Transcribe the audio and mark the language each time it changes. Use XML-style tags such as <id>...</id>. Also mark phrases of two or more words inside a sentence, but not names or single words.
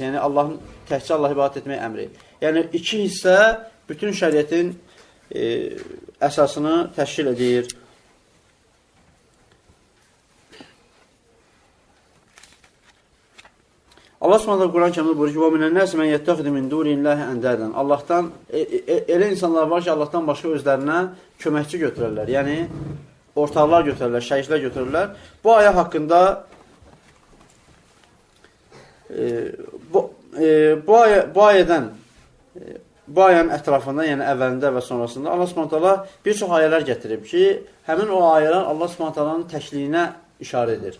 <az>Yəni, təkcə Allah ibadət etmək əmri. Yəni, iki hissə bütün şəriətin əsasını təşkil edir. Allah Subhanahu Quran kəmdə buyurur ki,</az> <ar>وَمِنَ النَّاسِ مَنْ يَتَّخِذُ مِنْ دُونِ اللّٰهِ أَنْدَادًا.</ar> <az>Allahdan, elə insanlar var ki, Allahdan başqa özlərinə köməkçi götürürlər. Yəni, ortaqlar götürürlər, şəriklər götürürlər. Bu ayə haqqında bu ayənin ətrafında, yəni əvvəlində və sonrasında Allah Subhanahu bir çox ayələr gətirib ki, həmin o ayələr Allah Subhanahu təkliyinə işarə edir.</az>